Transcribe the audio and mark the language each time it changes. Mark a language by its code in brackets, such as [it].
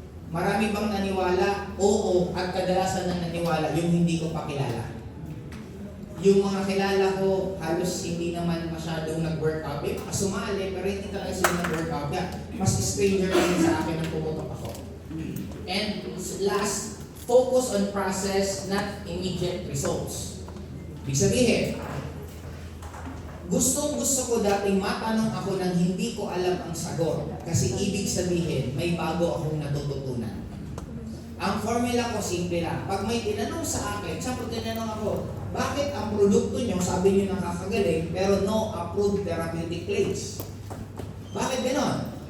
[tl] Marami bang naniwala? Oo, at kadalasan ng naniwala yung hindi ko pakilala. Yung mga kilala ko, halos hindi naman masyadong nag-workout. May mga sumali, pero hindi talaga sila nag-workout. Mas stranger lang sa akin ang pumutok ako. [en] And last, focus on process, not immediate results. [tl] Ibig sabihin, gusto ko dating matanong ako nang hindi ko alam ang sagot. Kasi ibig sabihin, may bago akong natututunan. Ang formula ko, simple lang. Pag may tinanong sa akin, sabi tinanong ako, bakit ang produkto nyo, sabi nyo nakakagaling, pero [en] no approved therapeutic claims? [tl] Bakit ganon?